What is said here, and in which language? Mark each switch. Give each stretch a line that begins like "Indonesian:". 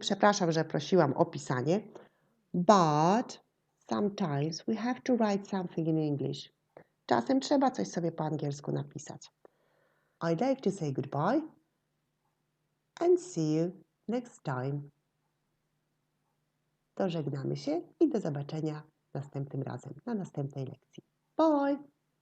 Polish: Przepraszam, że prosiłam o pisanie.
English: But sometimes we have to write something in English.
Polish: Czasem trzeba coś sobie po angielsku napisać.
English: I'd like to say goodbye and see you next time.
Polish: To żegnamy się i do zobaczenia następnym razem, na następnej lekcji. Bye!